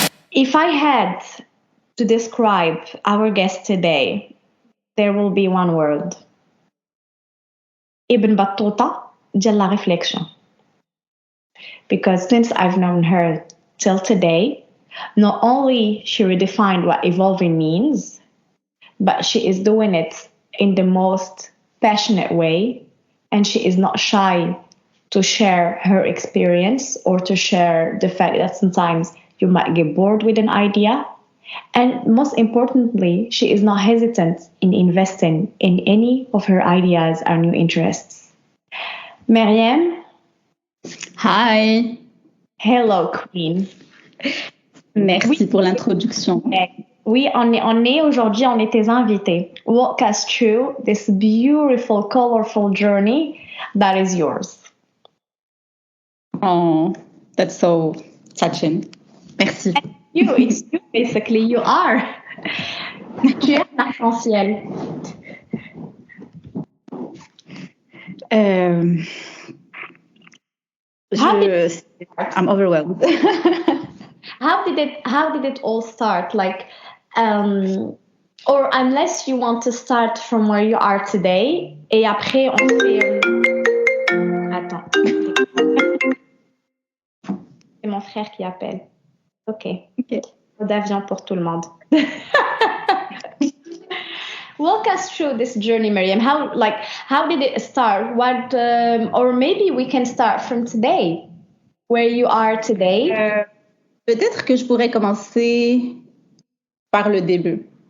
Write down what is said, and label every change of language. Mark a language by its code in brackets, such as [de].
[en] If I had to describe our guest today, there will be one word. [fr] Ibn Battuta [ar] ديال [fr] la réflexion. [en] Because since I've known her till today, not only she redefined what evolving means, but she is doing it in the most passionate way, and she is not shy to share her experience or to share the fact that sometimes you might get bored with an idea. And most importantly, she is not hesitant in investing in any of her ideas or new interests. Mariam? Hi. Hello, Queen. [fr] Merci pour l'introduction. Oui, on est aujourd'hui, on est tes invités. [en] Walk us through this beautiful, colorful journey that is yours. Oh, that's so touching. Merci. It's you, basically, you are. [fr] Tu es un arc-en-ciel. [en] I'm overwhelmed. How did it all start? Like, or unless you want to start from where you are today, [fr] et après on fait. Attends. C'est mon frère qui appelle. Ok. D'avion pour tout le monde. [en] Walk us through this journey, Mariam. How did it start? What, or maybe we can start from today, where you are today. [fr] Peut-être que je pourrais commencer par le début.